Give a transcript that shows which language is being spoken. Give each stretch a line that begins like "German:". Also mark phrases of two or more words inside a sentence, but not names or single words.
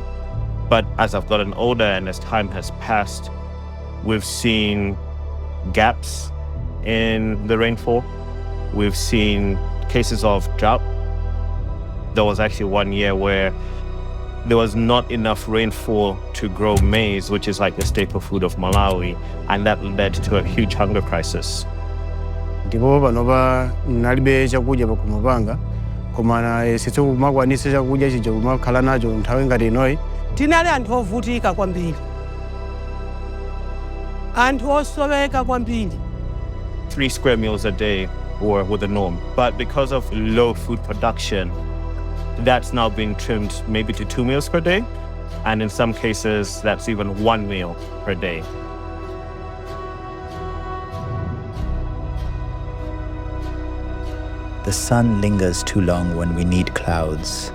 English: But as I've gotten older and as time has passed, we've seen gaps in the rainfall. We've seen cases of drought. There was actually one year where there was not enough rainfall to grow maize, which is like the staple food of Malawi, and that led to a huge hunger crisis.
Nyanja: Ndipo panopa nalibe chakudya pakumapanga koma sitso kumakwanisa chakudya chija kumakhala nacho nthawi ngati inoyi. Tinali anthu ovutika kwambiri, anthu osoweka kwambiri.
English: 3 square meals a day were the norm, but because of low food production, that's now been trimmed maybe to 2 meals per day, and in some cases that's even 1 meal per day. The sun lingers too long when we need clouds.